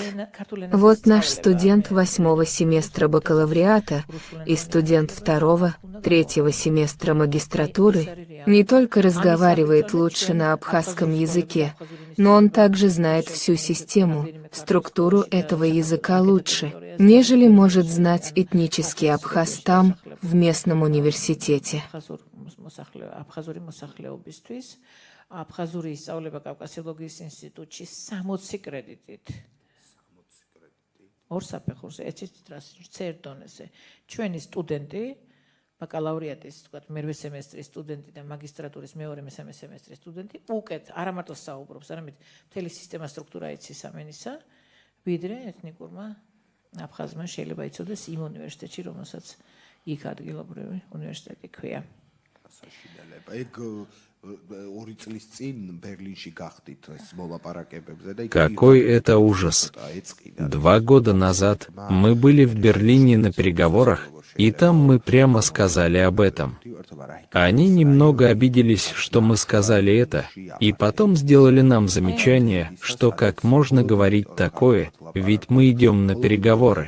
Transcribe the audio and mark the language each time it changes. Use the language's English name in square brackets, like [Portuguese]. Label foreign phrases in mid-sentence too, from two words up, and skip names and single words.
[Russian] Вот наш студент 8-го семестра бакалавриата и студент 2-го, 3-го семестра магистратуры не только разговаривает лучше на абхазском языке, но он также знает всю систему, структуру этого языка лучше, нежели может знать этнический абхаз там, в местном университете. [Georgian] ბაკალავრიატის თქვათ მერვე სემესტრის სტუდენტი და მაგისტრატურის მეორე მესამე სემესტრის სტუდენტი უკეთ არა მარტო საუბრობს, არამედ მთელი სისტემა სტრუქტურა იცის ამენისა, ვიდრე ეთნიკურმა აფხაზმა შეიძლება იცოდეს იმ უნივერსიტეტში, რომელსაც იქ ადგილობრივი უნივერსიტეტი ქვია. [Russian] Какой это ужас! 2 года назад мы были в Берлине на переговорах, и там мы прямо сказали об этом. Они немного обиделись, что мы сказали это, и потом сделали нам замечание, что как можно говорить такое, ведь мы идем на переговоры.